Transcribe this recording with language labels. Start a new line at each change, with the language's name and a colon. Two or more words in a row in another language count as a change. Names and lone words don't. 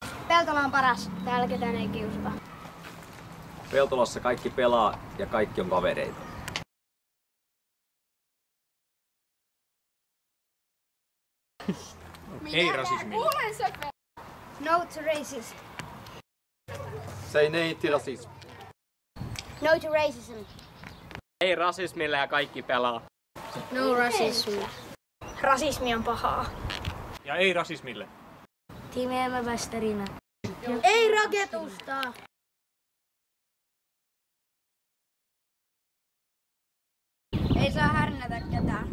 Finnish: Peltola on paras. Täällä ketään ei kiusata. Peltolassa kaikki pelaa ja kaikki on kavereita. Ei rasismille.
English: No to racism. Say nay to racism. No to racism.
Finnish: Ei rasismille ja kaikki pelaa.
English: No racism.
Finnish: Rasismi on pahaa. Ja ei rasismille. Timeämä västerinä. Ei raketusta. Ei saa härnätä ketään.